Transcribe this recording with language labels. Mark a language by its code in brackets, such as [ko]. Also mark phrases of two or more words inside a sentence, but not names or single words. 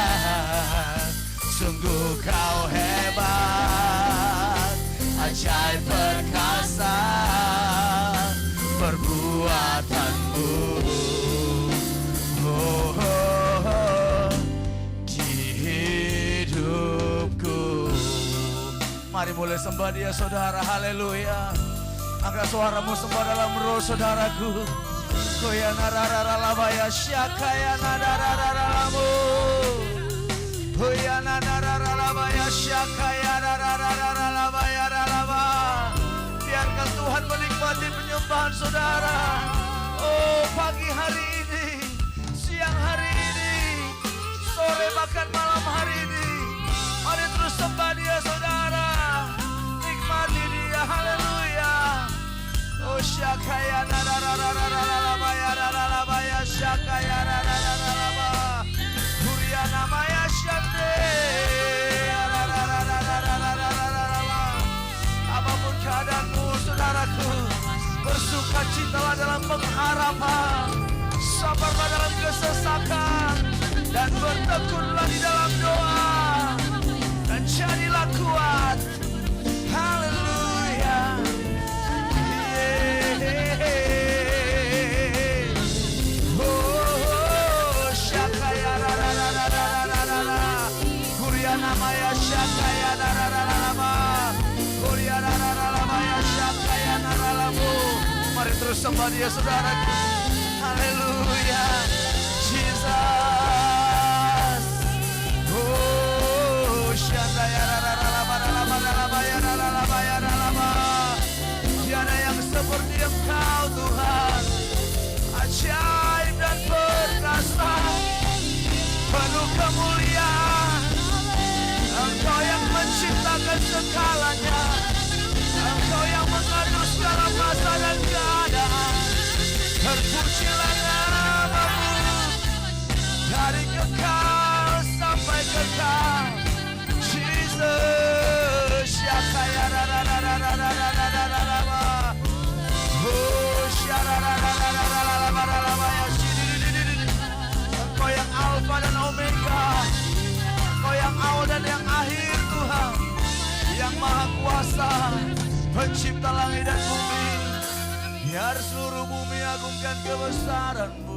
[id] Sungguh kau hebat, ajaib perkasa perbuatanmu. Oh, oh, oh, di hidupku. Mari mulai sembah dia saudara, haleluya. Angkat suaramu sembah dalam roh saudaraku. Koyana rara labaya syakayana rarararamu. Koyana rara labaya syakayana rarararabaya raraba. Biarkan Tuhan menikmati penyembahan saudara. Oh, pagi hari ini, siang hari ini, sore bahkan malam hari ini. Mari terus sembah dia saudara. Nikmati dia, haleluya. Oh, syakaya narararararabaya rarabaya syakaya rararararaba. Huria namaya syande. Rararararararararaba. Apapun keadaanmu saudaraku, bersukacitalah dalam pengharapan, sabarlah dalam kesesakan. dan bertekunlah di dalam doa dan jadilah kuat. Haleluya. Oh, syakaya rararararararara. Kuriana maya syakaya rararararama. Kuriana rarararama syakaya naralamu. Mari terus sembah Dia, saudaraku. Haleluya. Jesus. Oh, syakaya rararararararama ya rarararama ya rarararama. Tiada yang seperti Engkau Tuhan, ajaib dan perkasa, penuh kemuliaan. Engkau yang menciptakan segalanya, Engkau yang mengatur segala masa dan keadaan. Terpujilah nama-Mu dari kekal sampai kekal. Jesus, syakaya rararararararararararama. Oh, syararararararararararama ya shidididididid. Engkau yang Alfa dan Omega, Engkau yang awal dan yang akhir Tuhan, yang Maha Kuasa, Pencipta langit dan bumi. Biar seluruh bumi agungkan kebesaran-Mu.